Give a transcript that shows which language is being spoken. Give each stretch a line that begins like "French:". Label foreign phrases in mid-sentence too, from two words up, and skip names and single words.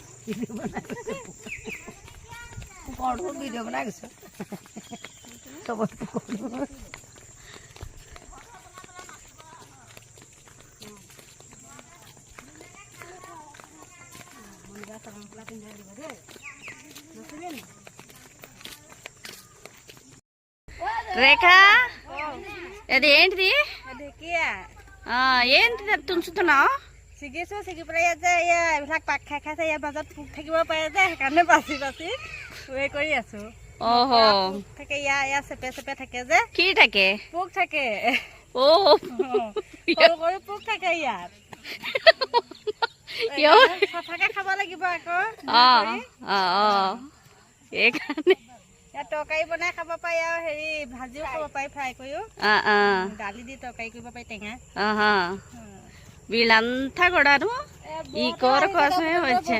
Assamese: ভিডিঅ' বনাই গৈছো চবত
Telugu: రేఖ అది ఏంటిది ఏంటి తుంచుతున్నావు
Assamese: ছিগিছো ছিগি পেলাই ইয়াত যে এইবিলাক পাক খাই খাইছে ইয়াৰ মাজত পোক থাকিব পাৰে যে সেইকাৰণে বাচি বাচি কৰি আছো ఓహో থাকে ইয়াৰ চেপে চেপে থাকে যে কি থাকে পোক থাকে সৰু সৰু পোক থাকে ইয়াত চাফাকে খাব লাগিব আকৌ এইকাৰণে ইয়াত তৰকাৰী বনাই খাব পাৰি আৰু হেৰি ভাজিও খাব পাৰি ফ্ৰাই কৰিও দালি দি তৰকাৰী কৰিব পাৰি টেঙা
Telugu: వీళ్ళంతా కూడాను ఈ కూర కోసమే వచ్చాను